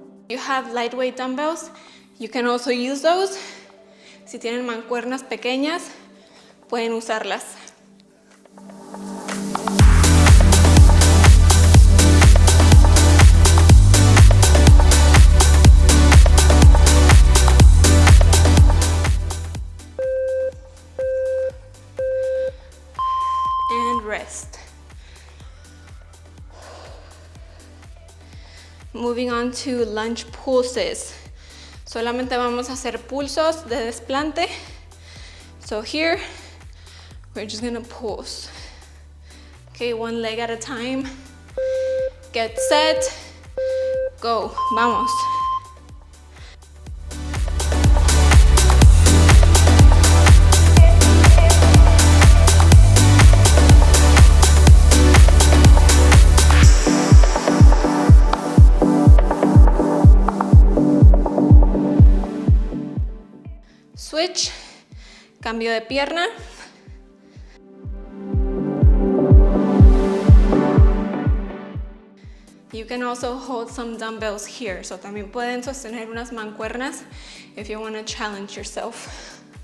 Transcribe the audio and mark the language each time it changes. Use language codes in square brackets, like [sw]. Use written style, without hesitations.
[en] You have lightweight dumbbells, you can also use those. [es] Si tienen mancuernas pequeñas, pueden usarlas. [en] And rest. Moving on to lunge pulses. [es] Solamente vamos a hacer pulsos de desplante. [en] So here, we're just gonna pulse. Okay, 1 leg at a time. Get set, go, [es] vamos. [en] Switch, [es] cambio de pierna. [en] You can also hold some dumbbells here. So [es] también pueden sostener unas mancuernas [en] if you want to challenge yourself.